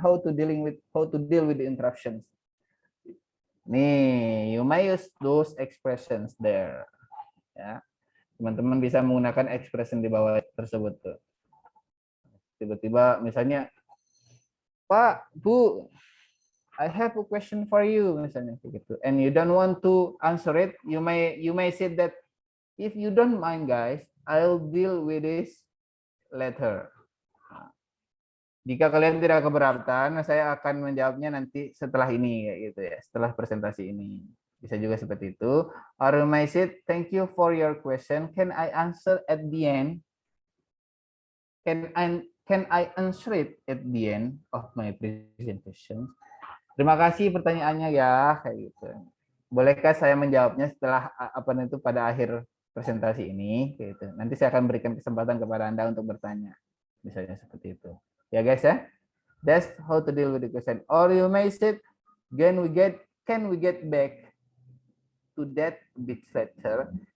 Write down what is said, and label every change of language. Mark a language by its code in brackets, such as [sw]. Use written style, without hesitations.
[en] How to deal with the interruptions. Nih, you may use those expressions there. Ya. [id] Teman-teman bisa menggunakan expression di bawah tersebut tuh. Tiba-tiba misalnya, Pak, Bu, [en] I have a question for you, [id] misalnya gitu. [en] And you don't want to answer it, you may say that, if you don't mind, guys, I'll deal with this later. [id] Jika kalian tidak keberatan, saya akan menjawabnya nanti setelah ini, kayak gitu ya, setelah presentasi ini. Bisa juga seperti itu. [en] Or you may say, thank you for your question. Can I answer at the end? Can I answer it at the end of my presentation? [id] Terima kasih pertanyaannya ya, kayak gitu. Bolehkah saya menjawabnya setelah itu pada akhir presentasi ini? Kayak gitu. Nanti saya akan berikan kesempatan kepada Anda untuk bertanya, misalnya seperti itu. [en] Ya guys ya, that's how to deal with the question. Or you may say, can we get back to that bit later?